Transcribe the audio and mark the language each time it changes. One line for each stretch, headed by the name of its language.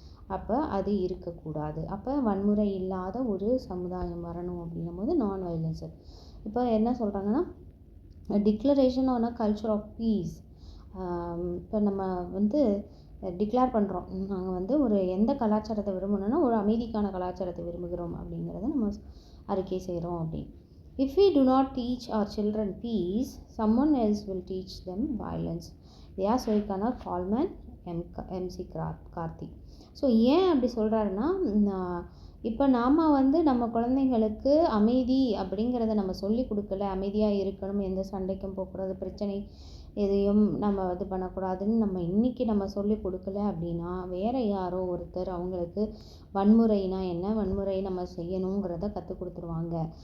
Tamil: அப்போ அது இருக்கக்கூடாது. அப்போ வன்முறை இல்லாத ஒரு சமுதாயம் வரணும் அப்படின்னும் போது நான் வயலன்ஸு. இப்போ என்ன சொல்கிறாங்கன்னா,
English: Declaration on a culture of peace.
Tamil: இப்போ நம்ம டிக்ளேர் பண்ணுறோம், நாங்கள் ஒரு எந்த கலாச்சாரத்தை விரும்பணும்னா ஒரு அமைதிக்கான கலாச்சாரத்தை விரும்புகிறோம் அப்படிங்கிறத நம்ம அறிக்கை செய்கிறோம் அப்படின்னு.
English: If we do not teach our children peace, someone else will teach them violence.
Tamil: They சொல்லியிருக்காங்க கால்மேன் எம்சி கார்த்தி. ஸோ ஏன் அப்படி சொல்கிறாருன்னா, இப்போ நாம் நம்ம குழந்தைங்களுக்கு அமைதி அப்படிங்கிறத நம்ம சொல்லி கொடுக்கல, அமைதியாக இருக்கணும், எந்த சண்டைக்கும் போகக்கூடாது, பிரச்சனை எதையும் நம்ம பண்ணக்கூடாதுன்னு நம்ம இன்றைக்கி நம்ம சொல்லி கொடுக்கல அப்படின்னா, வேறு யாரோ ஒருத்தர் அவங்களுக்கு வன்முறைனா என்ன, வன்முறை நம்ம செய்யணுங்கிறத கற்றுக் கொடுத்துருவாங்க.